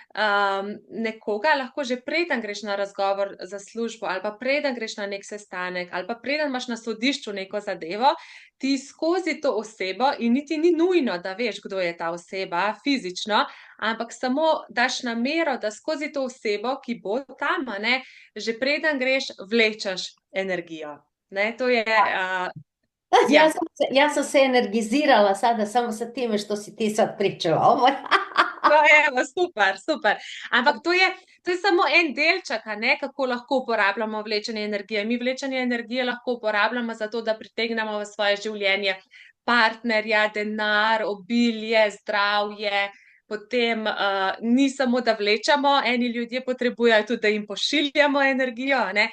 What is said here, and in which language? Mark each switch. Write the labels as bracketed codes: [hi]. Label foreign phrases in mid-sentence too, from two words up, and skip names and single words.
[sl] nekoga, lahko že preden greš na razgovor za službo, ali pa preden greš na nek sestanek, ali pa preden imaš na sodišču neko zadevo, ti skozi to osebo, in niti ni nujno, da veš, kdo je ta oseba fizično, ampak samo daš namero, da skozi to osebo, ki bo tam, a ne, že preden greš, vlečeš energijo. Ne, to je, ja. [hr] Ja sam se energizirala sada samo sa time što si ti sad pričala. Ovo je- [sl] No, [hr] evo, super, super. [sl] Ampak to je samo en delček, a ne, kako lahko uporabljamo vlečenje energije. Mi vlečenje energije lahko uporabljamo za to, da pritegnemo v svoje življenje partnerja, denar, obilje, zdravje. Potem ni samo, da vlečemo, eni ljudje potrebujejo tudi, da jim pošiljamo energijo, a ne.